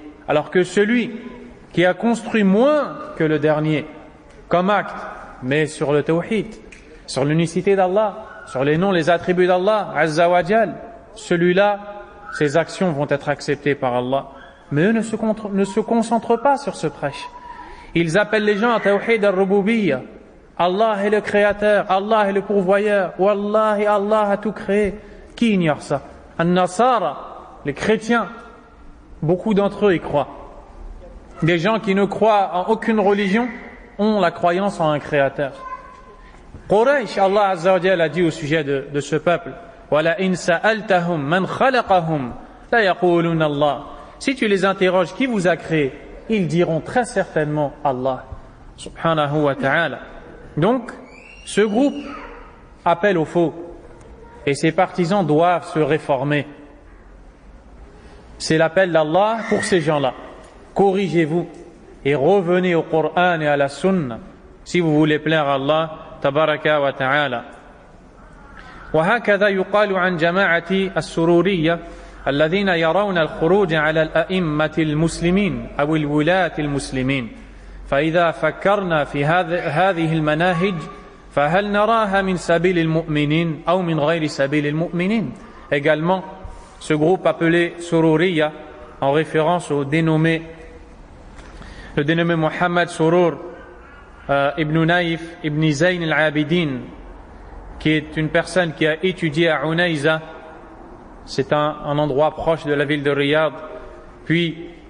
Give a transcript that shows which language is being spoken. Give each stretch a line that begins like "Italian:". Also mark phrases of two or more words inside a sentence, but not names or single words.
French: Alors que celui qui a construit moins que le dernier, comme acte, mais sur le tawhid, sur l'unicité d'Allah, sur les noms, les attributs d'Allah,
Arabic: عز وجل,
French: celui-là, ses actions vont être acceptées par Allah. Mais eux ne se concentrent pas sur ce prêche. Ils appellent les gens à
Arabic: توحيد الربوبية.
French: Allah est le créateur, Allah est le pourvoyeur, Wallahi, Allah a tout créé. Qui ignore ça? An-Nasara, les chrétiens, beaucoup d'entre eux y croient. Des gens qui ne croient en aucune religion ont la croyance en un créateur. Quraysh,
Arabic: الله عز وجل
French: a dit au sujet de ce peuple,
Arabic: ولئن سألتهم من خلقهم ليقولن الله.
French: Si tu les interroges, qui vous a créé? Ils diront très certainement
Arabic: الله، سبحانه وتعالى.
French: Donc, ce groupe appelle au faux, et ses partisans doivent se réformer. C'est l'appel d'Allah pour ces gens-là. Corrigez-vous et revenez au Coran et à la Sunna si vous voulez plaire à
Arabic: الله تبارك وتعالى. وهكذا يقال عن جماعة السرورية الذين يرون الخروج على الأئمة المسلمين أو الولاة المسلمين فإذا فكرنا في هذه المناهج فهل نراها من سبيل المؤمنين أو من غير سبيل المؤمنين.
French: Également, ce groupe appelé Sururiya, en référence au dénommé Muhammad Surur ibn Naif ibn Zayn al-Abidin, qui est une personne qui a étudié à Unayza, c'est un endroit proche de la ville de Riyad, puis il